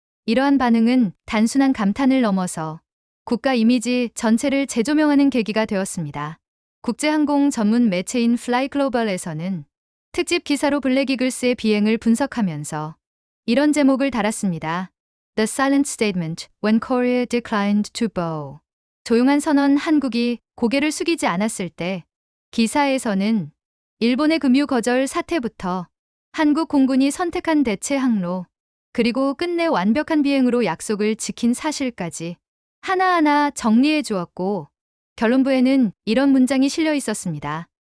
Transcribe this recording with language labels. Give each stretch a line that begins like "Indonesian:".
Korean: 이러한 반응은 단순한 감탄을 넘어서 국가 이미지 전체를 재조명하는 계기가 되었습니다. 국제항공 전문 매체인 플라이글로벌에서는 특집 기사로 블랙 이글스의 비행을 분석하면서 이런 제목을 달았습니다.
English: The silent statement when Korea declined to bow.
Korean: 조용한 선언 한국이 고개를 숙이지 않았을 때. 기사에서는 일본의 금유 거절 사태부터 한국 공군이 선택한 대체 항로, 그리고 끝내 완벽한 비행으로 약속을 지킨 사실까지 하나하나 정리해 주었고, 결론부에는 이런 문장이 실려 있었습니다.